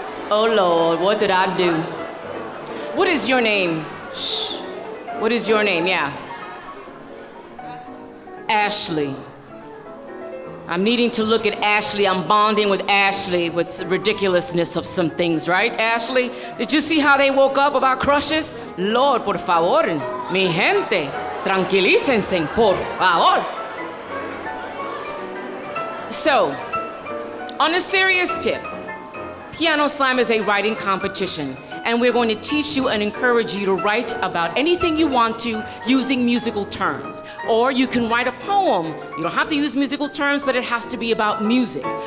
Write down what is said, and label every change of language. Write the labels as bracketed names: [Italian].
[English] Oh Lord, what did I do? What is your name? Shh. What is your name? Yeah. Ashley. I'm needing to look at Ashley. I'm bonding with Ashley with the ridiculousness of some things, right, Ashley? Did you see how they woke up about crushes? [Spanish] Lord, por favor, mi gente, tranquilícense, por favor. [English] So, on a serious tip, Piano Slam is a writing competition. and we're going to teach you and encourage you to write about anything you want to using musical terms. Or you can write a poem. You don't have to use musical terms, but it has to be about music.